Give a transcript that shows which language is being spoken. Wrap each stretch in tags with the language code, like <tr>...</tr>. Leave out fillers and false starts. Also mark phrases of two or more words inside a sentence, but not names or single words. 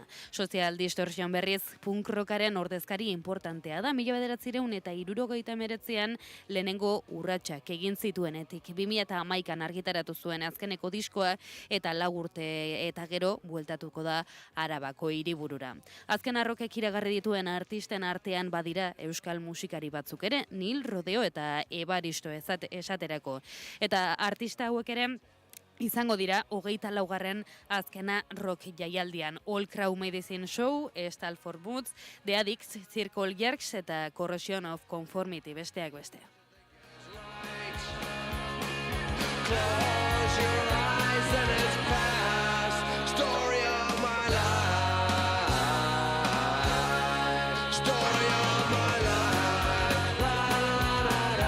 <eu>Social Distortion berriz, punk rockaren ordezkari importantea da, 1979an lehenengo urratsak egin zituenetik, 2011an argitaratu zuen azkeneko diskoa eta 4 urte eta gero bueltatuko da Arabako hiriburura. Azken arrokek iragarri dituen artisten artean badira euskal musikari batzuk ere, Nil Rodeo eta Ebaristo esaterako. Eta artista hauek ere izango dira 24. azkena rock jaialdian. All Crow Medicine Show, Stalford Moods, The Addicts, Circle Jerks eta Corrosion of Conformity besteak beste.</eu> <en>Close your eyes and it's past. Story of my life. Story of my life. La la la la.</en>